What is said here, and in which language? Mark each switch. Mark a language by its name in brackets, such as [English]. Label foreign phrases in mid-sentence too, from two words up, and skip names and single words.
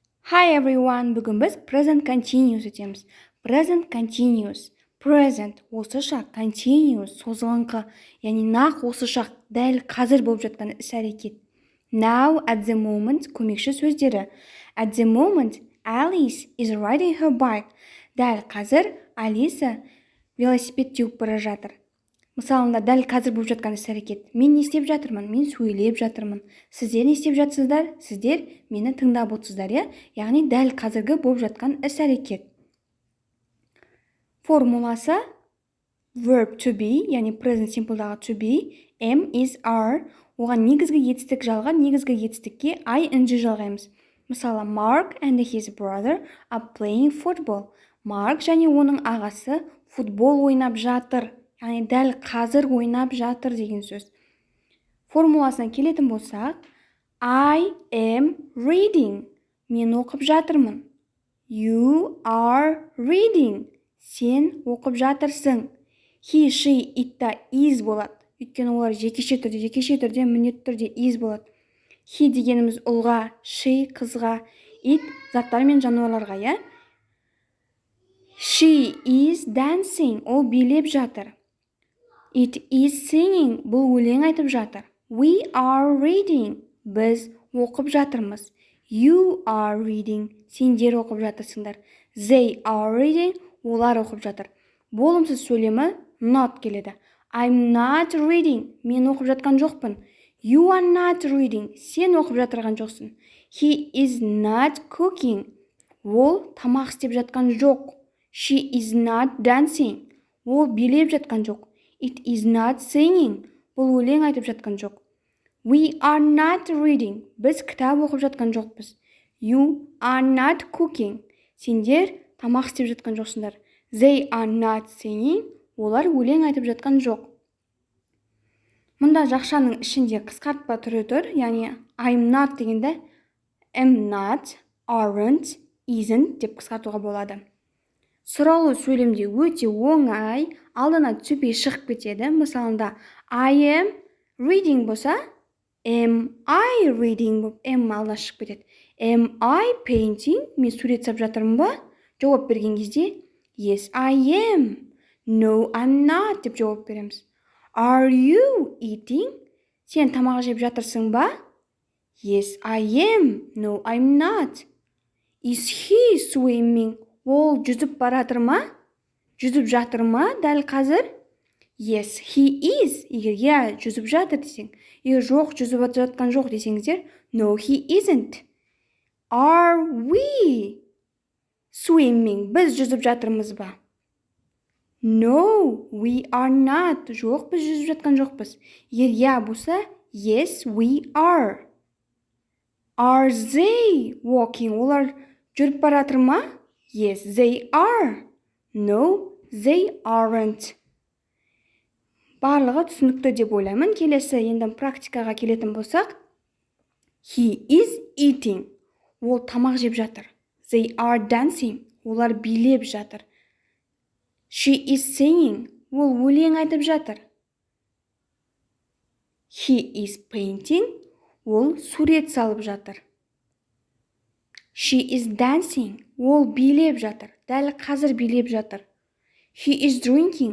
[English] Hi everyone, [Kazakh] бүгін біз [English] present continuous өтеміз. Present continuous. [Kazakh] Present осы шақ, continuous созылыңқы, яғни нақ осы шақ, дәл қазір болып жатқан іс-әрекет. [English] Now, at the moment [Kazakh] көмекші сөздері. [English] At the moment, Alice is riding her bike. [Kazakh] Дәл қазір Алиса велосипед теуіп бара жатыр. Мысалында дәл қазір болып жатқан іс-әрекет. Мен не істеп жатырмын? Мен сөйлеп жатырмын. Сіздер не істеп жатсыздар? Сіздер мені тыңдап отырсыздар, яғни дәл қазіргі болып жатқан іс-әрекет. [English] Формуласы verb to be, яғни present simple'дағы to be, am, is, are. [Kazakh] Оған негізгі етістік жалға, негізгі етістікке ing жалғаймыз. Мысалы, [English] Mark and his brother are playing football. [Kazakh] Марк және оның ағасы футбол ойнап жатыр. Яғни дәл қазір ойнап жатыр деген сөз. Формуласына келетін болсақ, [English] I am reading. [Kazakh] Мен оқып жатырмын. [English] You are reading. [Kazakh] Сен оқып жатырсың. [English] He, she, it та is болады. [Kazakh] Өйткені олар жекеше түрде, міндетті түрде is болады. He дегеніміз ұлға, she қызға, it заттар мен жануарларға, [English] She is dancing. [Kazakh] Ол билеп жатыр. [English] It is singing. [Kazakh] Бұл өлең айтып жатыр. [English] We are reading. [Kazakh] Біз оқып жатырмыз. [English] You are reading. [Kazakh] Сендер оқып жатырсыңдар. [English] They are reading. [Kazakh] Олар оқып жатыр. Болымсыз сөйлемі not келеді. [English] I'm not reading. [Kazakh] Мен оқып жатқан жоқпын. [English] You are not reading. [Kazakh] Сен оқып жатырған жоқсың. [English] He is not cooking. [Kazakh] Ол тамақ істеп жатқан жоқ. [English] She is not dancing. [Kazakh] Ол билеп жатқан жоқ. [English] It is not singing. [Kazakh] Бұл өлең айтып жатқан жоқ. [English] We are not reading. [Kazakh] Біз кітап оқып жатқан жоқпыз. [English] You are not cooking. [Kazakh] Сендер тамақ істеп жатқан жоқсыңдар. [English] They are not singing. [Kazakh] Олар өлең айтып жатқан жоқ. Мұнда жақшаның ішінде қысқартпа түрі тұр, яғни [English] I'm not [Kazakh] дегенде [English] am not, aren't, isn't [Kazakh] деп қысқартуға болады. Сұраулы сөйлемде өте оңай, алдына [English] to be [Kazakh] шығып кетеді. Мысалында [English] I am reading [Kazakh] болса, [English] am I reading [Kazakh] болып, am алдына шығып кетеді. [English] Am I painting? [Kazakh] Мен сурет салып жатырмын ба? Жауап берген кезде [English] Yes, I am. No, I'm not [Kazakh] деп жауап береміз. [English] Are you eating? [Kazakh] Сен тамақ жеп жатырсың ба? [English] Yes, I am. No, I'm not. Is he swimming? [Kazakh] Ол жүзіп баратыр ма? Жүзіп жатыр ма дәл қазір? [English] Yes, he is. [Kazakh] Егер жүзіп жатыр десең. Егер жоқ, жүзіп жатқан жоқ десеңіздер, [English] no, he isn't. Are we swimming? [Kazakh] Біз жүзіп жатырмыз ба? [English] No, we are not. [Kazakh] Жоқ, біз жүзіп жатқан жоқпыз. Егер болса, [English] yes, we are. Are they walking? [Kazakh] Олар жүріп баратыр ма? [English] Yes, they are. No, they aren't. [Kazakh] Барлығы түсінікті деп ойлаймын. Келесі енді практикаға келетін болсақ, [English] he is eating. [Kazakh] Ол тамақ жеп жатыр. [English] They are dancing. [Kazakh] Олар билеп жатыр. [English] She is singing. [Kazakh] Ол өлең айтып жатыр. [English] He is painting. [Kazakh] Ол сурет салып жатыр. [English] She is dancing. [Kazakh] Ол билеп жатыр. Дәл қазір билеп жатыр. [English] He is drinking.